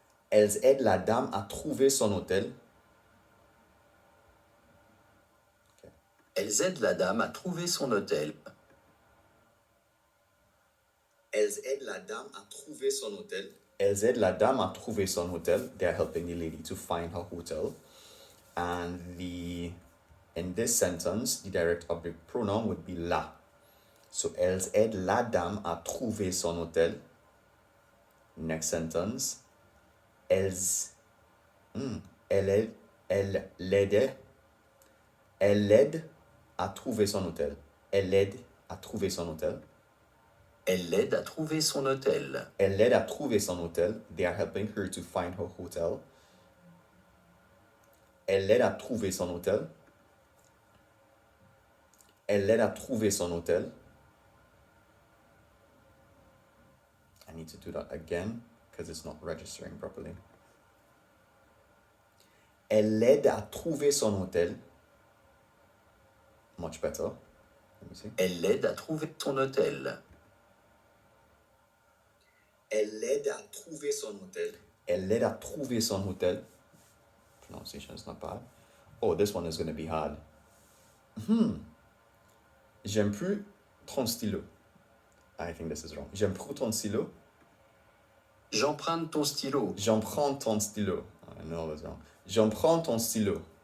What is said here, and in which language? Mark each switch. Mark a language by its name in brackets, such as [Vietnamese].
[French] Elles aident la dame à trouver son hôtel. [English] Okay. [French] Elles aident la dame à trouver son hôtel. Elles aident la dame à trouver son hôtel. Elles aident la dame à trouver son hôtel. [English] They are helping the lady to find her hotel. And in this sentence, the direct object pronoun would be la. So, [French] elles aident la dame à trouver son hôtel. [English] Next sentence. [French] Elles. Elle l'aide. Elle l'aide à trouver son hôtel. Elle l'aide à trouver son hôtel. Elle l'aide à trouver son hôtel. Elle l'aide à trouver son hôtel. [English] They are helping her to find her hotel. [French] Elle l'aide à trouver son hôtel. Elle l'aide à trouver son hôtel. [English] I need to do that again because it's not registering properly. [French] Elle l'aide à trouver son hôtel. [English] Much better. Let me see. [French] Elle l'aide à trouver son hôtel. Elle l'aide à trouver son hôtel. Elle l'aide à trouver son hôtel. [English] Pronunciation is not bad. Oh, this one is going to be hard. [French] J'aime plus ton stylo. [English] I think this is wrong. [French] J'aime plus ton stylo. J'emprunte ton stylo. J'emprunte ton stylo. [English] I know that's wrong. [French] J'emprunte ton stylo.